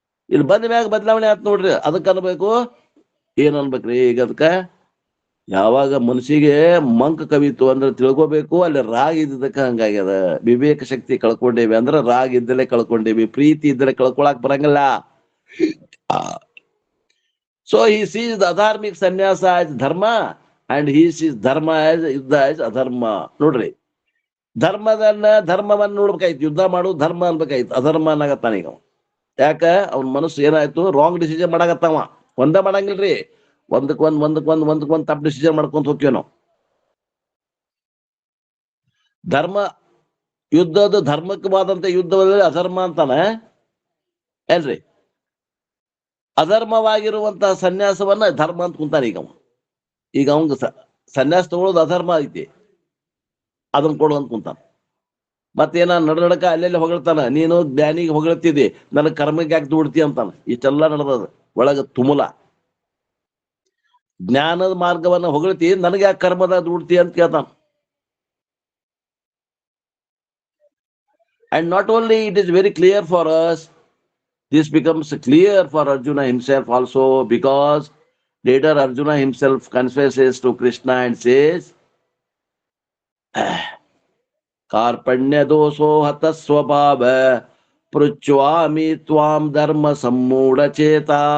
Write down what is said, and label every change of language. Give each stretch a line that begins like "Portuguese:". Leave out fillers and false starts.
Kannada: ಇಲ್ಲಿ ಬಂದ ಮ್ಯಾಗ ಬದಲಾವಣೆ ಆಯ್ತು ನೋಡ್ರಿ. ಅದಕ್ಕೆ ಅನ್ಬೇಕು, ಏನ್ ಅನ್ಬೇಕ್ರಿ ಈಗ? ಅದಕ್ಕ ಯಾವಾಗ ಮನಸ್ಸಿಗೆ ಮಂಕ್ ಕವಿತು ಅಂದ್ರೆ ತಿಳ್ಕೊಬೇಕು, ಅಲ್ಲಿ ರಾಗ ಇದ್ದದಕ್ಕ ಹಂಗಾಗ್ಯದ. ವಿವೇಕ ಶಕ್ತಿ ಕಳ್ಕೊಂಡೇವಿ ಅಂದ್ರೆ ರಾಗ ಇದ್ದಲೇ ಕಳ್ಕೊಂಡೇವಿ, ಪ್ರೀತಿ ಇದ್ದಲೇ ಕಳ್ಕೊಳಕ್ ಬರಂಗಿಲ್ಲ.
English: So he sees the adharmic sannyasa as dharma and he sees dharma as yuddha as adharma.
Kannada: ನೋಡ್ರಿ, ಧರ್ಮವನ್ನ ನೋಡ್ಬೇಕಾಯ್ತು, ಯುದ್ಧ ಮಾಡೋದು ಧರ್ಮ ಅನ್ಬೇಕಾಯ್ತು, ಅಧರ್ಮ ಅನ್ನಾಗತ್ತಾನ ಈಗ. ಯಾಕ? ಅವನ ಮನಸ್ಸು ಏನಾಯ್ತು,
English: wrong decision
Kannada: ಮಾಡಾಕತ್ತಾವ. ಒಂದ ಮಾಡಂಗಿಲ್ರಿ, ಒಂದಕ್ಕೊಂದ್ ತಪ್ಪು ಡಿಸಿಷನ್ ಮಾಡ್ಕೊಂತ ಹೋಗ್ತೀವಿ ನಾವು. ಧರ್ಮ ಯುದ್ಧದ ಧರ್ಮಕ್ಕವಾದಂತ ಯುದ್ಧದಲ್ಲಿ ಅಧರ್ಮ ಅಂತಾನ ಏನ್ರಿ? ಅಧರ್ಮವಾಗಿರುವಂತಹ ಸನ್ಯಾಸವನ್ನ ಧರ್ಮ ಅಂತ ಕುಂತಾನೆ ಈಗ ಅವಂಗ ಸನ್ಯಾಸ ತಗೊಳ್ಳೋದು ಅಧರ್ಮ ಐತಿ, ಅದನ್ನ ಕೊಡು ಅಂತ ಕುಂತಾನ. ಮತ್ತೇನ ನಡಕ ಅಲ್ಲೆಲ್ಲಿ ಹೊಗಳ್ತಾನ, ನೀನು ಜ್ಞಾನಿಗೆ ಹೊಗಳ್ತಿದ್ದಿ, ನನ್ನ ಕರ್ಮಕ್ಕೆ ಯಾಕೆ ದುಡ್ತಿ ಅಂತಾನ. ಇಷ್ಟೆಲ್ಲ ನಡೆದದ ಒಳಗ ತುಮುಲ. ಜ್ಞಾನದ ಮಾರ್ಗವನ್ನ ಹೊಗಳ್ತಿ, ನನಗೆ ಯಾಕೆ ಕರ್ಮದ ದುಡ್ತಿ ಅಂತ ಕೇಳ್ತಾನ.
English: And not only it is very clear for us, this becomes clear for Arjuna himself also, because later Arjuna himself confesses to Krishna and says,
Sanskrit: ಕಾರ್ಪಣ್ಯ ದೋಷೋ ಹತ ಸ್ವಭಾವ ಪೃಚ್ಛ್ವಾಮಿ ತ್ವಾಂ ಧರ್ಮ ಸಮ್ಮೂಢ ಚೇತ.